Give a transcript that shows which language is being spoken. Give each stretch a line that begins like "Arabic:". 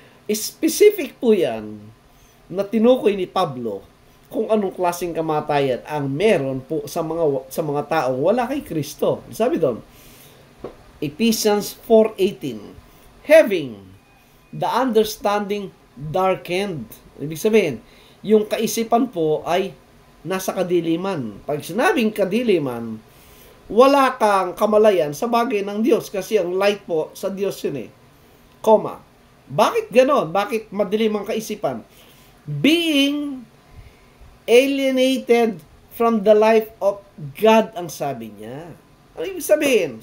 Filipino: Specific po yan na tinukoy ni Pablo kung anong klaseng kamatayan ang meron po sa mga taong wala kay Kristo. Sabi doon,
English: Ephesians 4:18, having the understanding darkened.
Filipino: Ibig sabihin, yung kaisipan po ay nasa kadiliman. Pag sinabing kadiliman, wala kang kamalayan sa bagay ng Diyos kasi ang light po sa Diyos yun eh. Comma. Bakit ganon? Bakit madilim ang kaisipan?
English: Being alienated from the life of God,
Filipino: ang sabi niya. Ano ibig sabihin?